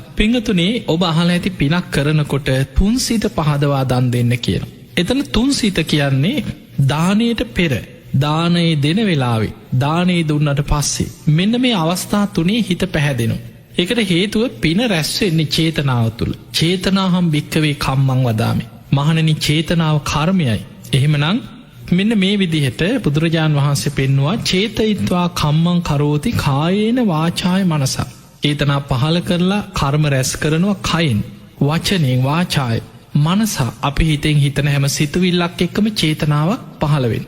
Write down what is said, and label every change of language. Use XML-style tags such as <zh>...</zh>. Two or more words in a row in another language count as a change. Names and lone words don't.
<si>පින්වතුනේ, ඔබ අහලා ඇති පිනක් කරනකොට තුන්සිත පහදවා දන් දෙන්න කියනවා. එතන තුන්සිත කියන්නේ දානයට පෙර, දානයේ දෙන වෙලාවේ, දානයේ දුන්නට පස්සේ, මෙන්න මේ අවස්ථා තුනේ හිත පැහැදෙනවා. ඒකට හේතුව පින රැස් වෙන්නේ චේතනාව තුළ.</si> <pi>චේතනාහම් භික්කවේ කම්මං වදාමි.</pi> <si>මහණනි, චේතනාව කර්මයයි. එහෙමනම් මෙන්න මේ විදිහට බුදුරජාන් වහන්සේ පෙන්නවා</si> <pi>චේතයිත්වා කම්මං කරෝති කායේන වාචාය මනසා.</pi> <si>චේතනා පහල කරලා කර්ම රැස් කරනවා කයින්, වචනෙන්,</si> <pi>වාචාය මනසා.</pi> <si>අපි හිතෙන් හිතන හැම සිතුවිල්ලක් එක්කම චේතනාවක් පහළ වෙන්නේ.</si>